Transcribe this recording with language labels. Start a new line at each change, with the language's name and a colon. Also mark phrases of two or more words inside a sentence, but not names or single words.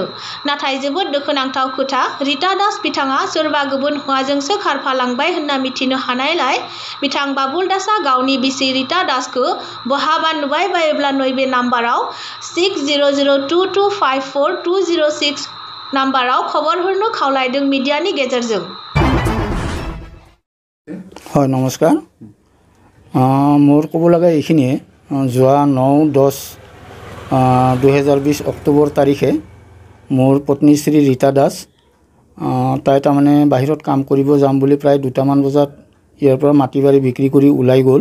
Bodo: नाथाय जोबोद दुखुनांथाव खोथा, रिता दास बिथाङा सोरबा गुबुन हौवाजोंसो खारफालांबाय होनना मिथिनो हानायलाय बिथां बाबुल दासआ गावनि बिसि रिता दासखौ बहाबा नुबाय बायोब्ला नैबे नाम्बाराव 6002254206 नाम्बाराव खबर हरनो खावलायदों मिडियानि गेजेरजों।
Assamese: হয় নমস্কাৰ। মোৰ ক'ব লগা এইখিনিয়ে যোৱা 9-10-2020 অক্টোবৰ তাৰিখে মোৰ পত্নী শ্ৰী ৰীতা দাস তাই তাৰমানে বাহিৰত কাম কৰিব যাম বুলি প্ৰায় 2টামান বজাত ইয়াৰ পৰা মাটি বাৰী বিক্ৰী কৰি ওলাই গ'ল।